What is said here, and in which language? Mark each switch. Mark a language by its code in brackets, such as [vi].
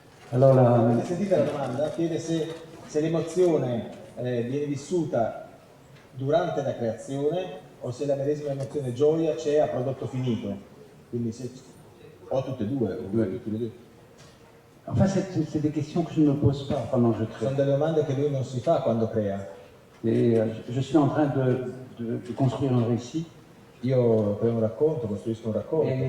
[it] Allora, avete sentito la domanda? Chiede se l'emozione viene vissuta durante la creazione o se la medesima emozione gioia c'è a prodotto finito. Quindi se, o tutte e due, o tutte e due. [fr] enfin, c'est des questions que je ne me pose pas pendant que je crée. [it] Sono delle domande che lui non si fa quando crea. [fr] Et je suis en train de construire un récit. [it] Io creo un racconto, costruisco un racconto.